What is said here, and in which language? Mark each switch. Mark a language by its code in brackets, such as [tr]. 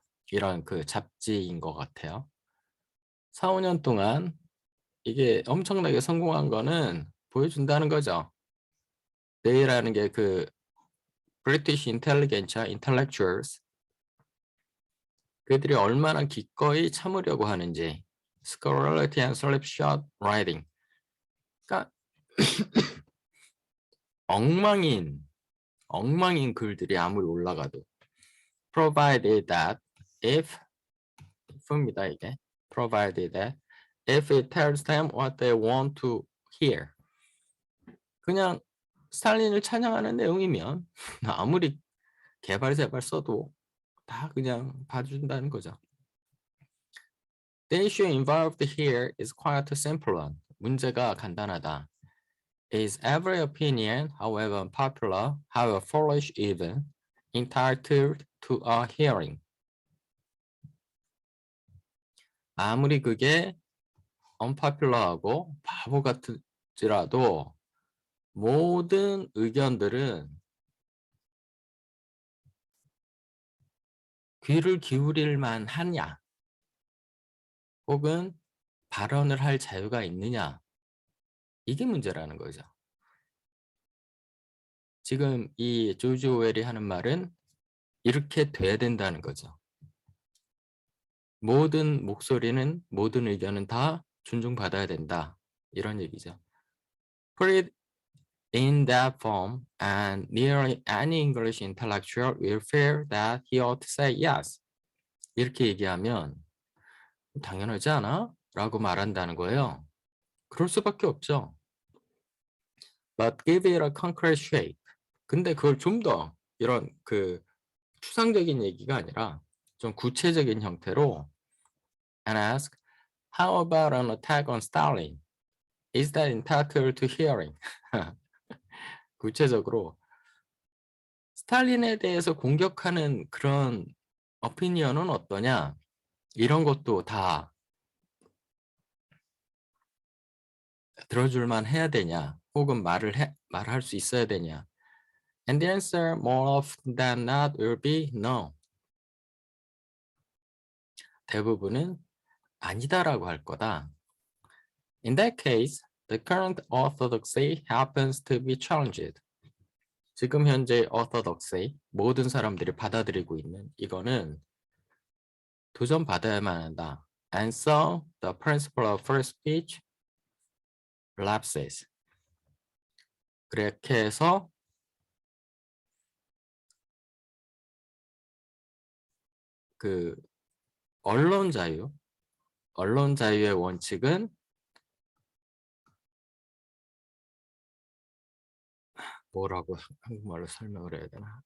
[ko] 이런 그 잡지인 것 같아요. 4, 5년 동안 이게 엄청나게 성공한 거는 보여준다는 거죠. They라는 게 그 British Intelligentsia, Intellectuals, 그들이 얼마나 기꺼이 참으려고 하는지. [en] Scholarly and slipshod writing. [ko] 그러니까 엉망인 글들이 아무리 올라가도 [en] provided that if [ko] 입니다 이게. [en] provided that if it tells them what they want to hear. [ko] 그냥 스탈린을 찬양하는 내용이면 아무리 개발세발 써도 다 그냥 봐준다는 거죠. [en] The issue involved here is quite simple one. [ko] 문제가 간단하다. [en] Is every opinion, however unpopular, however foolish even, entitled to a hearing? [ko] 아무리 그게 unpopular하고 바보 같을지라도 모든 의견들은 귀를 기울일 만하냐? 혹은 발언을 할 자유가 있느냐? 이게 문제라는 거죠. 지금 이 조지 오웰이 하는 말은 이렇게 돼야 된다는 거죠. 모든 목소리는, 모든 의견은 다 존중받아야 된다. 이런 얘기죠. [en] Put it in that form and nearly any English intellectual will feel that he ought to say yes. [ko] 이렇게 얘기하면 당연하지 않아? 라고 말한다는 거예요. 그럴 수밖에 없죠. [en] But give it a concrete shape. [ko] 근데 그걸 좀 더 이런 그 추상적인 얘기가 아니라 좀 구체적인 형태로 [en] and ask, How about an attack on Stalin? Is that entitled to hearing? [ko] 구체적으로 스탈린에 대해서 공격하는 그런 오피니언은 어떠냐? 이런 것도 다 들어줄만 해야 되냐? 혹은 말할 수 있어야 되냐? [en] And the answer more often than not will be no. [ko] 대부분은 아니다라고 할 거다. [en] In that case, the current orthodoxy happens to be challenged. [ko] 지금 현재 orthodoxy, 모든 사람들이 받아들이고 있는 이거는 도전받아야만 한다. [en] And so, the principle of free speech lapses. [ko] 그렇게 해서 그 언론 자유의 원칙은 뭐라고 한국말로 설명을 해야 되나?